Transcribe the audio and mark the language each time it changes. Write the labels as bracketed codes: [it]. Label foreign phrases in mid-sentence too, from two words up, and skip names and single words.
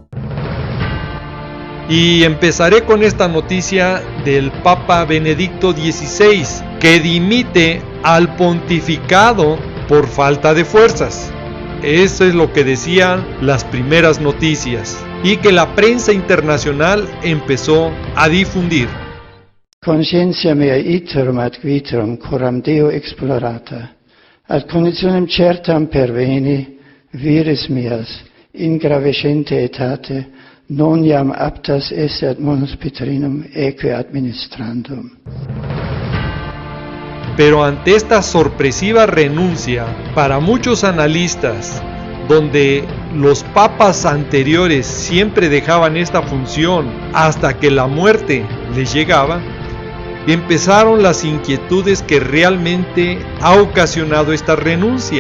[es] Y empezaré con esta noticia del Papa Benedicto XVI, que dimite al pontificado por falta de fuerzas. Eso es lo que decían las primeras noticias y que la prensa internacional empezó a difundir. [la] Conscientia mea iterum ad vitrum coram Deo explorata, ad conditionem certam perveni, vires meas, in gravescente etate, non iam aptas esse ad munus Petrinum eque administrandum. [es] Pero ante esta sorpresiva renuncia, para muchos analistas, donde los papas anteriores siempre dejaban esta función hasta que la muerte les llegaba, empezaron las inquietudes que realmente ha ocasionado esta renuncia.